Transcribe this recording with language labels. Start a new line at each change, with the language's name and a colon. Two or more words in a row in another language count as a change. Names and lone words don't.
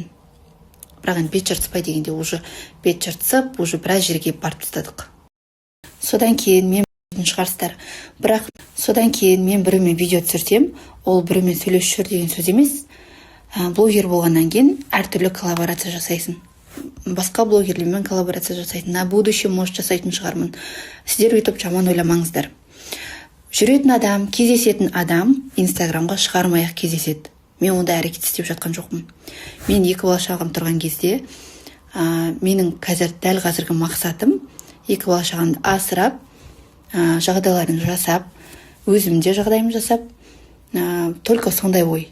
Kazakh: Бірақ енді бет жыртыспай дегенде уже бет жыртысып, уже біраз жерге барып тастадық. Содан кейін мен біреумен видео түсірсем, ол біреумен сөйлесіп жүр деген сөз емес. Блогер болғаннан кейін әртүрлі коллаборация жасайсың. Басқа блогерлермен коллаборация жасайтын.
Russian: На будущее может
Kazakh: жасайтын шығармын. Сіздер өйтіп жаман ойламаңыздар. Жүретін адам, кездесетін адам Инстаграмға шығармай-ақ кездеседі. Мен онда әрекет істеп жатқан жоқпын. Мен 2 бала шағам тұрған кезде, менің дәл қазіргі мақсатым 2 бала шағамды асырап, жағдайларын жасап, өзімде жағдайым жасап, только сондай ой.